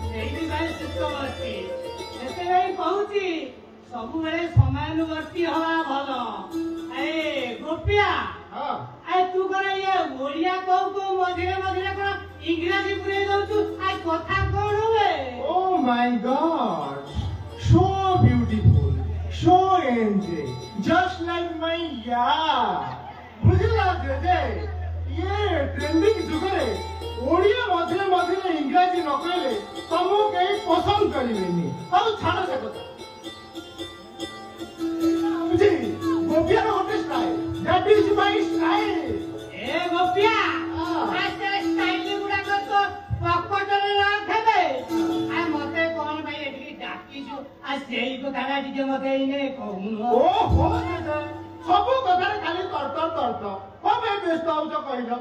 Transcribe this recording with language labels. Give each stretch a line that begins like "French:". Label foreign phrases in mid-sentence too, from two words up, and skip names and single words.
Odia: ସେଇଥିପାଇଁ ସୁସ୍ଥ ଅଛି ସେଥିପାଇଁ କହୁଛି ସବୁବେଳେ ସମୟାନୁବର୍ତ୍ତୀ ହବା ଭଲ। ଗୋପିଆ ତୁ କଣ ଇଏ ଓଡିଆ କହୁ କହୁ ମଝିରେ ମଝିରେ କଣ ଇଂରାଜୀ ପୁରେଇ ଦଉଛୁ କଥା କଣ ହୁଏ?
English: Oh my God, so beautiful, so angelic, just like my
Odia: ବୁଝିଲା ଯେ ଇଏ ଟ୍ରେଣ୍ଡିଂ ଯୁଗରେ ଓଡିଆ ମଝିରେ ମଝିରେ ଇଂରାଜୀ ନ କହିଲେ ତମକୁ କେହି ପସନ୍ଦ କରିବେନି। ଆଉ ଛାଡ ସେ କଥା। ବୁଝି ଗୋପିଆର ଗୋଟେ ଷ୍ଟାଇଲ,
English: that is my style।
Odia: ଗୋପିଆ ଷ୍ଟାଇଲ ଗୁଡାକ ତ ପକଟରେ ରଖେବେ ମତେ କଣ ପାଇଁ ଏଠିକି ଡାକିଛୁ ସେଇ କଥାଟା ଟିକେ ମତେ ଏଇନେ କହୁନୁ। ଓହୋ ସବୁ କଥାରେ ଖାଲି ତର୍କ ତର୍କ କଣ ପାଇଁ ବ୍ୟସ୍ତ ହଉଛ କହିଲ?